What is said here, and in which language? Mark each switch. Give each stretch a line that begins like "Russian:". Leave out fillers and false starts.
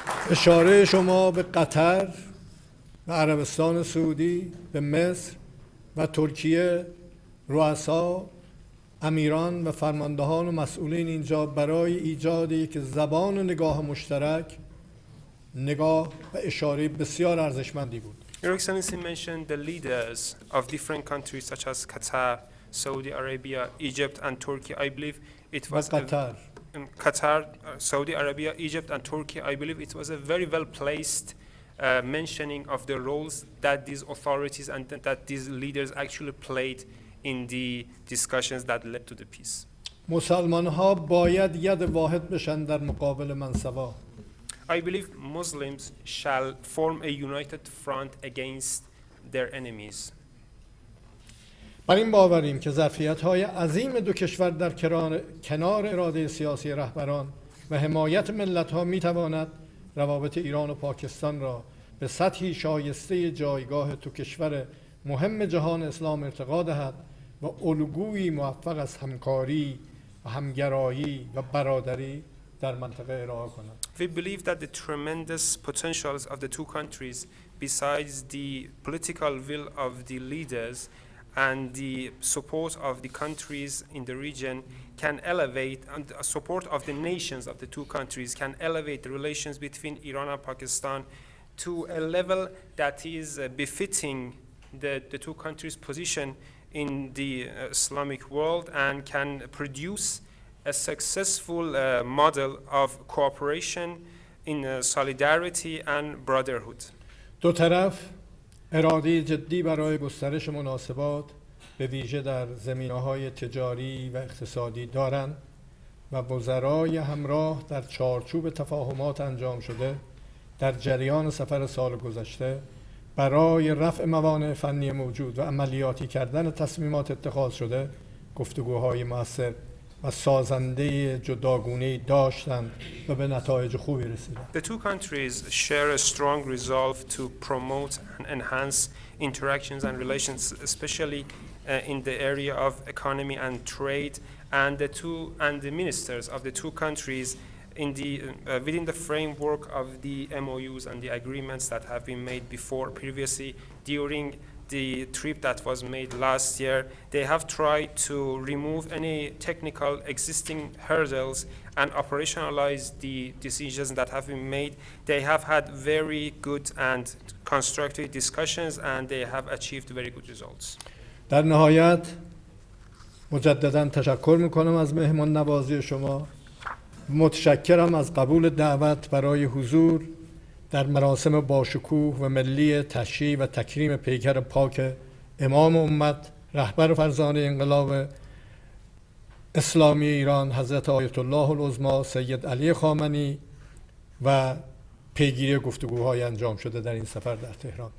Persian: اشاره شما به قطر و عربستان سعودی، به مصر و ترکیه، رؤسا، امیران و فرماندهان و مسئولین اینجا برای ایجاد یک زبان و نگاه مشترک، نگاه و اشاره بسیار ارزشمندی بود.
English: Your Excellency mentioned the leaders of different countries such as Qatar, Saudi Arabia, Egypt, and Turkey. I believe it was
Persian: قطر.
English: Qatar, Saudi Arabia, Egypt, and Turkey. I believe it was a very well placed mentioning of the roles that these authorities and that these leaders actually played in the discussions that led to the peace.
Persian: مسلمان ها باید ید واحد بشن در مقابل منصبا.
English: I believe Muslims shall form a united front against their enemies.
Persian: بر این باوریم که ظرفیت‌های عظیم دو کشور در کنار اراده سیاسی رهبران و حمایت ملت‌ها می‌تواند روابط ایران و پاکستان را به سطحی شایسته جایگاه دو کشور مهم جهان اسلام ارتقا دهد و الگویی موفق از همکاری و همگرایی و برادری در منطقه ارائه کند.
English: We believe that the tremendous potentials of the two countries, besides the political will of the leaders and the support of the countries in the region, can elevate, and the support of the nations of the two countries can elevate the relations between Iran and Pakistan to a level that is befitting the two countries' position in the Islamic world and can produce a successful model of cooperation in solidarity and brotherhood.
Persian: دو طرف اراده جدی برای گسترش مناسبات به ویژه در زمینه‌های تجاری و اقتصادی دارند و وزرای همراه در چارچوب تفاهمات انجام شده در جریان سفر سال گذشته برای رفع موانع فنی موجود و عملیاتی کردن تصمیمات اتخاذ شده گفتگوهای مؤثر و سازنده جداگونه‌ای داشتند و به نتایج خوبی رسیدند.
English: The two countries share a strong resolve to promote and enhance interactions and relations, especially in the area of economy and trade, and the ministers of the two countries in the within the framework of the MOUs and the agreements that have been made previously during the trip that was made last year. They have tried to remove any technical existing hurdles and operationalize the decisions that have been made. They have had very good and constructive discussions and they have achieved very good results.
Persian: در نهایت مجددا تشکر میکنم از مهمان نوازی شما. متشکرم از قبول دعوت برای حضور در مراسم باشکوه و ملی تشییع و تکریم پیکر پاک امام امت رهبر فرزانه انقلاب اسلامی ایران حضرت آیت الله العظما سید علی خامنه‌ای و پیگیری گفتگوهای انجام شده در این سفر در تهران.